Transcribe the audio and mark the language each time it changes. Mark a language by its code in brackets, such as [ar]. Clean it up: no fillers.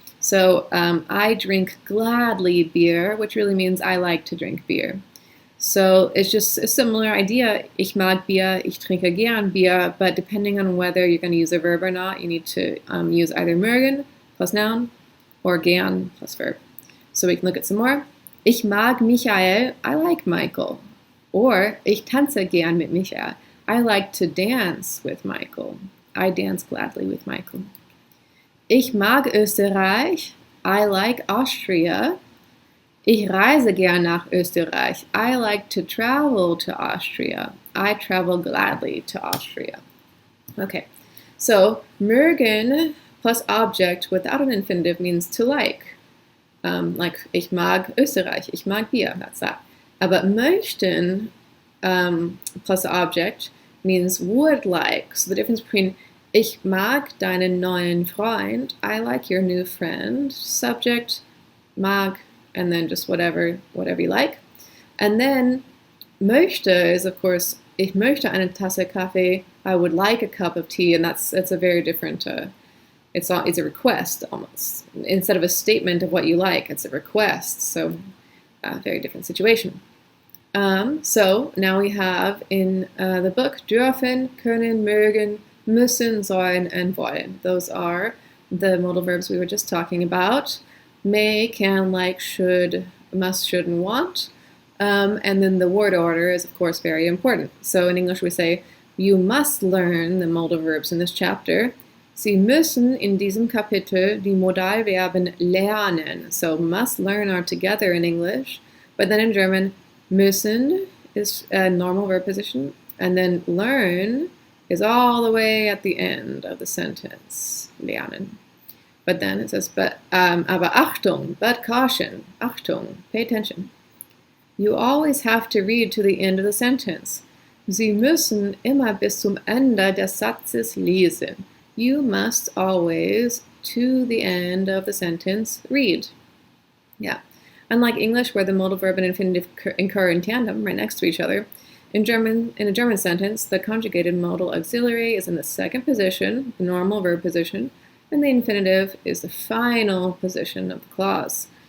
[en] So I drink gladly beer, which really means I like to drink beer. So it's just a similar idea. [de] Ich mag Bier, ich trinke gern Bier, [en] but depending on whether you're going to use a verb or not, you need to use either mögen plus noun or gern plus verb. So we can look at some more. [de] Ich mag Michael, [en] I like Michael. Or [de] ich tanze gern mit Michael. [en] I like to dance with Michael. I dance gladly with Michael. [de] Ich mag Österreich. [en] I like Austria. [de] Ich reise gern nach Österreich. [en] I like to travel to Austria. I travel gladly to Austria. Okay, so mögen plus object without an infinitive means to like. Like [de] ich mag Österreich, ich mag Bier, [en] that's that. Aber möchten plus object means would like. So the difference between [de] ich mag deinen neuen Freund, [en] I like your new friend, subject, mag, and then just whatever you like. And then möchte is, of course, [de] ich möchte eine Tasse Kaffee, [en] I would like a cup of tea, and it's a very different, it's a request almost. Instead of a statement of what you like, it's a request, so a very different situation. So now we have in the book dürfen, können, mögen, müssen, sollen, and wollen. Those are the modal verbs we were just talking about. May, can, like, should, must, should, and want. And then the word order is, of course, very important. So in English we say, you must learn the modal verbs in this chapter. [de] Sie müssen in diesem Kapitel die Modalverben lernen. [en] So must, learn are together in English. But then in German, müssen is a normal verb position. And then learn is all the way at the end of the sentence, lernen. But then it says, [de] aber Achtung, [en] but caution, Achtung, pay attention. You always have to read to the end of the sentence. [de] Sie müssen immer bis zum Ende des Satzes lesen. [en] You must always, to the end of the sentence, read. Yeah. Unlike English, where the modal verb and infinitive occur in tandem, right next to each other, in a German sentence, the conjugated modal auxiliary is in the second position, the normal verb position, and the infinitive is the final position of the clause.